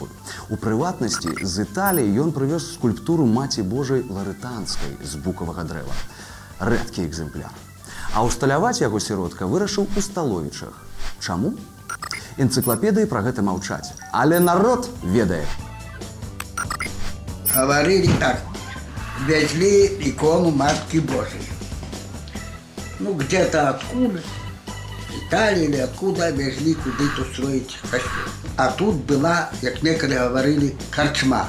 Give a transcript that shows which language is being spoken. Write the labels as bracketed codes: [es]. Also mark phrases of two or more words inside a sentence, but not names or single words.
[be] У прыватнасці, з Італіі ён прывёз скульптуру Маці Божай Ларытанскай з букавага дрэва. Рэдкі экземпляр. А ўсталяваць яго Сіротка вырашыў у Сталовічах. Чаму? Энцыклапедыі пра гэта маўчаць. Але народ ведае. [ru] Говорили так. Везли икону Матки Божией. Ну, где-то откуда. Италии или откуда везли куда-то строить костюм. А тут была, как некоторые говорили, корчма.